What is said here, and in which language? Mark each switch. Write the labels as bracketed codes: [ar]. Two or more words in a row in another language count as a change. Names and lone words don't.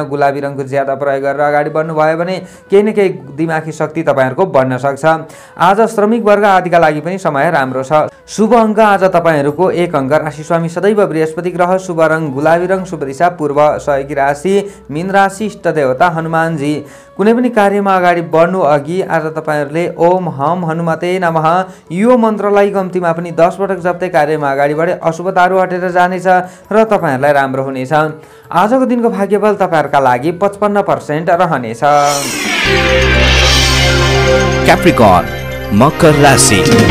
[ne] गुलाबी रङको ज्यादा प्रयोग गरेर अगाडि बढ्नु भयो भने केही न केही दिमागी शक्ति तपाईहरुको बढ्न सक्छ। आज श्रमिक वर्ग आदिका लागि पनि समय राम्रो छ। शुभ अङ्क आज तपाईहरुको 1 अङ्क, राशि स्वामी सदैव बृहस्पति ग्रह, शुभ रङ गुलाबी रङ, शुभ दिशा पूर्व, सहयोगी राशि मीन राशि, इष्ट देवता हनुमानजी। कुनै पनि कार्यमा अगाडि बढ्नु अघि आज तपाईहरुले [sa] ओम हम हनुमते नमः [ne] यो मन्त्रलाई कम्तीमा पनि 10 पटक जप्दै कार्यमा अगाडि बढे अशुभ तारु हटेर जानेछ र तपाईहरुलाई राम्रो हुनेछ। आजको दिनको भाग्यफल तपाईहरुका लागि 55% रहनेछ। Capricorn, मकर राशि।